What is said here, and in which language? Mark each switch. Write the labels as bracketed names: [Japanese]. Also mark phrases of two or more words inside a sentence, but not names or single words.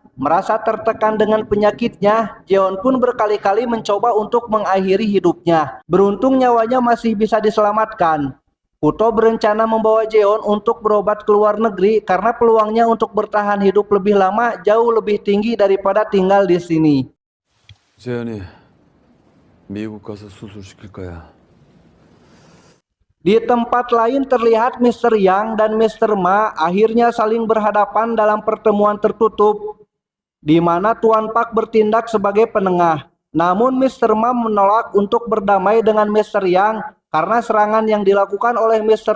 [Indonesian] Merasa tertekan dengan penyakitnya, Jeon pun berkali-kali mencoba untuk mengakhiri hidupnya. Beruntung nyawanya masih bisa diselamatkan. Kuto berencana membawa Jeon untuk berobat ke luar negeri karena peluangnya untuk bertahan hidup lebih lama jauh lebih tinggi daripada tinggal di sini. [Korean] 재현이 미국 가서 수술시킬 거야. [Indonesian] Di tempat lain terlihat Mr. Yang dan Mr. Ma akhirnya saling berhadapan dalam pertemuan tertutup, di mana Tuan Pak bertindak sebagai penengah. Namun Mr. Ma menolak untuk berdamai dengan Mr. Yang karena serangan yang dilakukan oleh Mr.